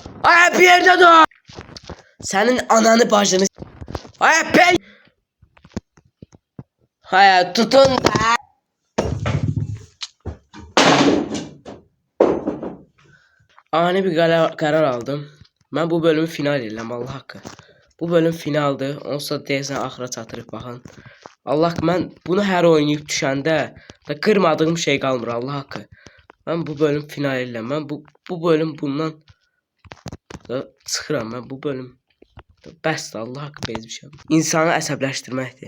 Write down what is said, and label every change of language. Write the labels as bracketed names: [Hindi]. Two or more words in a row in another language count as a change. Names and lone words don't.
[Turkish] Ay bir yerde dur. Senin ananı bacını. Ay ben. Hay tutun da. Ani bir karar aldım. Ben bu bölümü [Azerbaijani] final edirəm Allah haqqı. Bu bölüm finaldır. Onsa deyəsən axıra çatırıq baxın. Allah mən bunu hər oynayıb düşəndə da qırmadığım şey qalmır Allah haqqı. Mən bu bölüm final edirəm. Mən bu bölüm bundan da çıxıram. Mən bu bölüm bəsdir Allah haqqı bezmişəm. İnsanı əsəbləşdirməkdir.